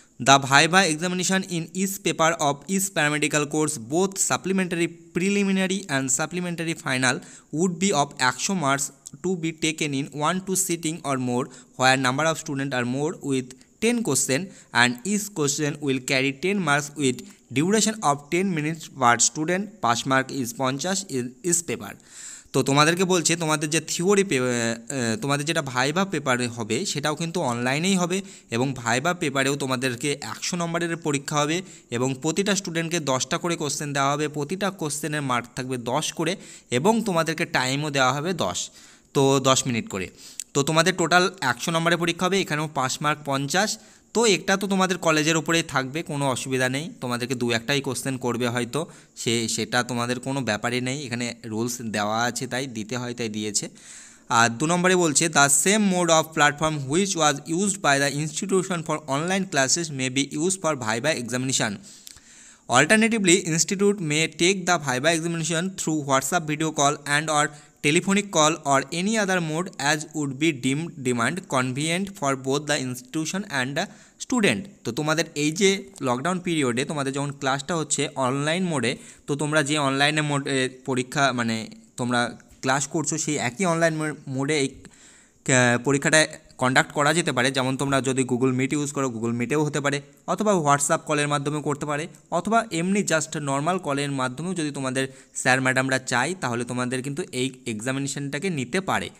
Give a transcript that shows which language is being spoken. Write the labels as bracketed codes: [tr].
[en] The viva examination in each paper of each paramedical course both supplementary preliminary and supplementary final would be of 100 marks to be taken in 1-2 sitting or more, where number of students are more with 10 question and each question will carry 10 marks with duration of 10 minutes per student. Pass mark is 50 in each paper. [bn] তো তোমাদেরকে বলছে তোমাদের যে theory তোমাদের যেটা viva পেপারে হবে সেটাও কিন্তু অনলাইনেই হবে এবং ভাইভা পেপারেও তোমাদেরকে 100 নম্বরের পরীক্ষা হবে এবং প্রতিটা স্টুডেন্টকে 10টা করে কোশ্চেন দেওয়া হবে, প্রতিটা কোশ্চেনের মার্ক থাকবে 10 করে এবং তোমাদেরকে টাইমও দেওয়া হবে 10 মিনিট করে। তো তোমাদের টোটাল 100 নম্বরের পরীক্ষা হবে, এখানেও পাস মার্ক 50। তো একটা তো তোমাদের কলেজের উপরেই থাকবে, কোনো অসুবিধা নেই, তোমাদেরকে 2-1টাই কোশ্চেন করবে হয়তো, সেটা তোমাদের কোনো ব্যাপারই নেই, এখানে রুলস দেওয়া আছে তাই দিতে হয়, তাই দিয়েছে। আর 2 নম্বরে বলছে [en] The same mode of platform which was used by the institution for online classes may be use for viva examination Alternatively, institute may take the viva examination through WhatsApp video call and or telephonic call or any other mode as would be deemed convenient for both the institution and the student. [bn] তো তোমাদের এই যে lockdown পিরিয়ডে তোমাদের যখন ক্লাসটা হচ্ছে online মোডে, তো তোমরা যে অনলাইনে মোডে পরীক্ষা মানে তোমরা ক্লাস করছো সেই একই অনলাইন মোডে এই পরীক্ষাটা কন্ডাক্ট করা যেতে পারে। যেমন তোমরা যদি গুগল মিট ইউজ করো, গুগল মিটেও হতে পারে, অথবা হোয়াটসঅ্যাপ কলের মাধ্যমেও করতে পারে, অথবা এমনি জাস্ট নর্মাল কলের মাধ্যমেও যদি তোমাদের স্যার ম্যাডামরা চাই তাহলে তোমাদের কিন্তু এই এক্সামিনেশনটাকে নিতে পারে।